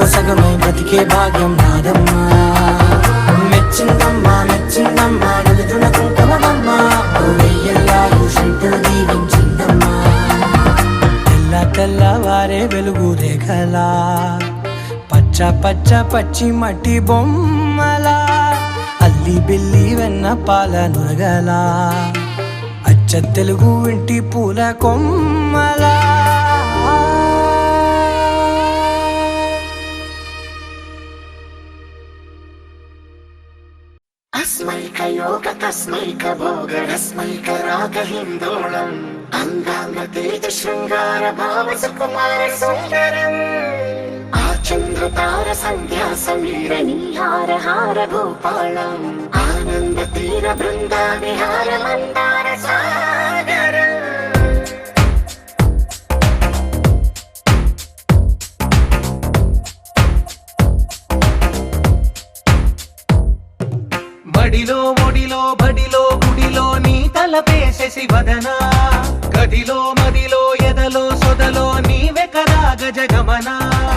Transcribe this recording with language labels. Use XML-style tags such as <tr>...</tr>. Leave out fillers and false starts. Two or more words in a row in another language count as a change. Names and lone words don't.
<te>సగమై బ్రతికే భాగ్యం నాదమ్మా మెచ్చిందమ్మా మెచ్చిందమ్మా నలుదున కుంకుమమ్మా వెయ్యల్లాలు శంకులు దీవించిందమ్మా తెల్ల తెల్లవారే వెలుగు రేఖలా పచ్చ పచ్చ పచ్చి మట్టి బొమ్మలా అల్లి బిల్లి వెన్న పాల నురగలా అచ్చ తెలుగు ఇంటి పూల కొమ్మలా</te> <sa>अस्मैकयोग तस्मैक भोग रस्मैक राग हिन्दोळम् अङ्गाङ्ग तेज शृङ्गार भाव सुकुमार सुन्दरम् आचन्द्र तार सन्ध्या समीर नीहार हार भूपालम् आनन्द तीर बृन्दा विहार मन्दार सागरम्</sa> <te>బడిలో ఒడిలో బడిలో గుడిలో నీ తలపేసేసి వదనా గదిలో మదిలో ఎదలో సొదలో నీవె కదా గజగమనా</te>